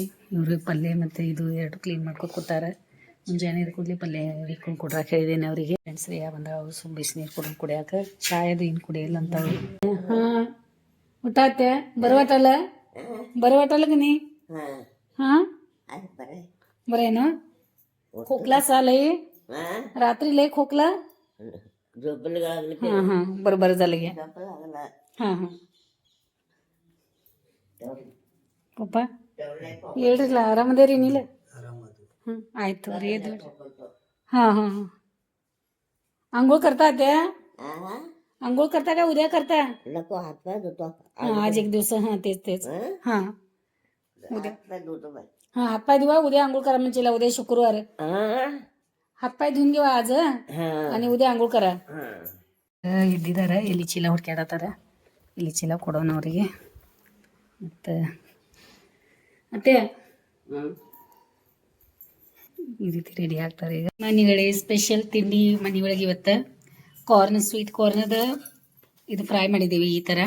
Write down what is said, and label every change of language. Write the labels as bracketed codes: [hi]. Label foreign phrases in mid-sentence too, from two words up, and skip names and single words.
[kn] ಇವ್ರಿಗೆ ಪಲ್ಯ ಮತ್ತು ಇದು ಎರಡು ಕ್ಲೀನ್ ಮಾಡ್ಕೊಂಡು ಕೂತಾರೆ. ಮುಂಜಾನೆ ಕೂಡಲೇ ಪಲ್ಯ ಇಟ್ಕೊಂಡು ಕೊಡ್ರಾಕ ಹೇಳಿದ್ದೇನೆ ಅವರಿಗೆ. ಫ್ರೆಂಡ್ಸ್ ಯಾ ಬಂದ ಅವ್ರು ಸುಮ್ಮ ಬಿಸಿನೀರು ಕುಡಿಯಾಕ, ಚಾಯದು ಏನು ಕುಡಿಯಲ್ಲ ಅಂತ ಅವ್ರು. ಹಾಂ ಊಟ ಆಯ್ತೆ? ಬರುವಟಲ್ಲ ನೀ? ಹಾಂ ಬರೇನು [mr] खोकला सालय रात्री लय खोकला हां हां बरोबर झालं गे हां हां [kn] ಪಪ್ಪ ಹೇಳ್ರಿಲ್ಲ ಆರಾಮದೇರಿ ನೀಲ? ಹ್ಞೂ ಆಯ್ತು ರೀ ಅದು [mr] हां हां हां आंघोळ करता ते? आंघोळ करता का उद्या करता? हां आज एक दिवस हां तेच हां उद्या हां हातपाय धुवा, उद्या आंघोळ करा म्हणजे उद्या शुक्रवार. हातपाय धुवून घेवा आज आणि उद्या आंघोळ करा. [kn] ಇದ್ದಿದ್ದಾರೆ ಎಲ್ಲಿ ಚೀಲ ಹುಡ್ಕ್ಯಾಡತ್ತಾರ. ಇಲ್ಲಿ ಚೀಲ ಕೊಡೋಣ ಅವರಿಗೆ. ಮತ್ತು ಮತ್ತೆ ಈ ರೀತಿ ರೆಡಿ ಆಗ್ತಾರೆ ಈಗ. ಮನೆಗಳೇ ಸ್ಪೆಷಲ್ ತಿಂಡಿ ಮನೆಯೊಳಗೆ ಇವತ್ತು [en] sweet cornದ [kn] ಇದು ಫ್ರೈ ಮಾಡಿದ್ದೀವಿ ಈ ಥರ.